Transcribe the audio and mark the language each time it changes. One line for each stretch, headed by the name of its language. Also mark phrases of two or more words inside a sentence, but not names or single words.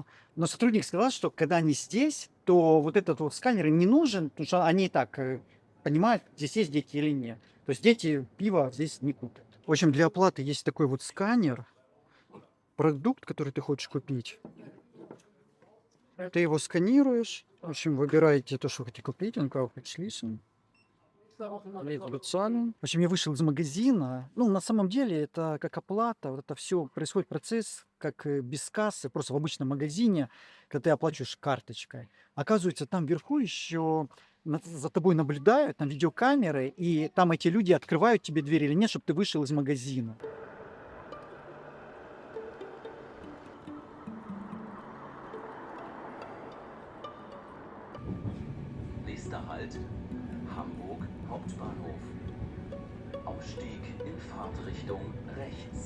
Russian: Но сотрудник сказал, что когда они здесь, то вот этот вот сканер им не нужен, потому что они и так понимают, здесь есть дети или нет. То есть дети пиво здесь не купят. В общем, для оплаты есть такой вот сканер. Продукт, который ты хочешь купить. Ты его сканируешь. В общем, выбираете то, что хотите купить.
German: Он kauft schließen.
Russian: В общем, я вышел из магазина. Ну, на самом деле, это как оплата. Вот это все происходит процесс, как без кассы, просто в обычном магазине, когда ты оплачиваешь карточкой. Оказывается, там вверху еще за тобой наблюдают, там видеокамеры, и там эти люди открывают тебе дверь или нет, чтобы ты вышел из магазина.
German: Nächster Halt, Hamburg Hauptbahnhof. Ausstieg in Fahrtrichtung rechts.